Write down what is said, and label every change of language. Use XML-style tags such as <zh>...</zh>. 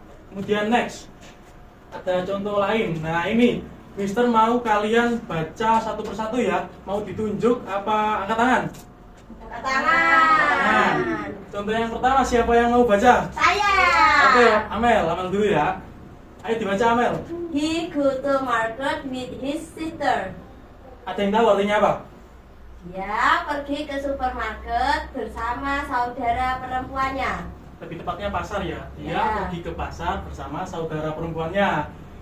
<id>Kemudian next, ada contoh lain. Nah ini, Mister mau kalian baca satu persatu ya. Mau ditunjuk apa angkat tangan? Angkat tangan. Contoh yang pertama siapa yang mau baca? Saya. Oke, Amel dulu ya. Ayo dibaca Amel.</id> <en>He go to market with his sister.</en> <id>Ada yang tahu artinya apa? Dia pergi ke supermarket bersama saudara perempuannya. Lebih tepatnya pasar ya. Dia Ya. pergi ke pasar bersama saudara perempuannya.</id>